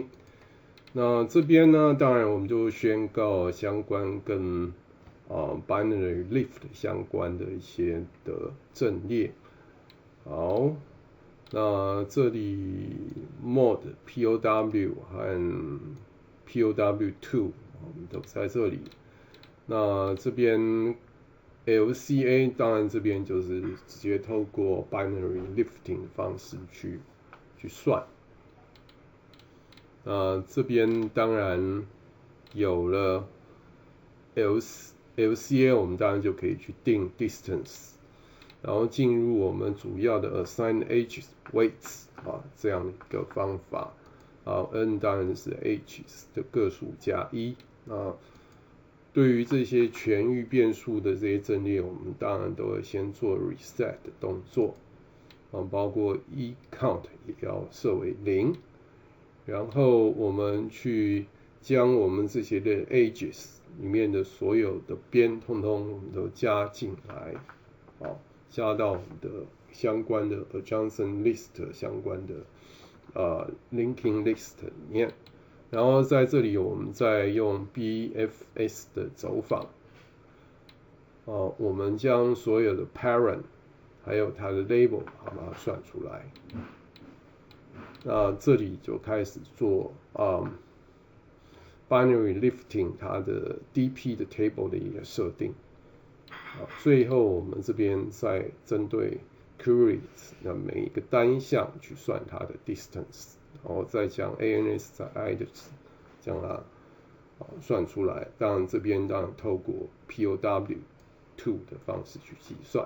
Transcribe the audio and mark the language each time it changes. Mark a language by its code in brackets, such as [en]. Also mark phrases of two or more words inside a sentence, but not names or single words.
[zh] 那這邊呢，當然我們就宣告相關跟 [en] binary lift [zh] 相關的一些的陣列。好，那這裡 mod POW 和 POW2 我們都在這裡。那這邊 LCA 當然這邊就是直接透過 [en] binary lifting [zh] 的方式去算。這邊當然有了 LCA， 我們當然就可以去定 distance， 然後進入我們主要的 [en] assign edges weights [zh] 這樣的一個方法。n 當然是 edges 的個數加1。對於這些全域變數的這些陣列，我們當然都會先做 reset 的動作，包括count 也要設為0。然後我們去將我們這些的 edges 裡面的所有的邊通通我們都加進來，加到我們的相關的 [en] adjacent list [zh] 相關的 [en] linking list [zh] 裡面。然後在這裡我們再用 BFS 的走訪，我們將所有的 parent 還有它的 label 把它算出來。那這裡就開始做 [en] binary lifting [zh] 它的 DP 的 table 的一個設定。最後我們這邊再針對 queries 的每一個單項去算它的 distance， 然後再將 ANS 在 I 的值將它算出來。當然這邊當然透過 POW2 的方式去計算。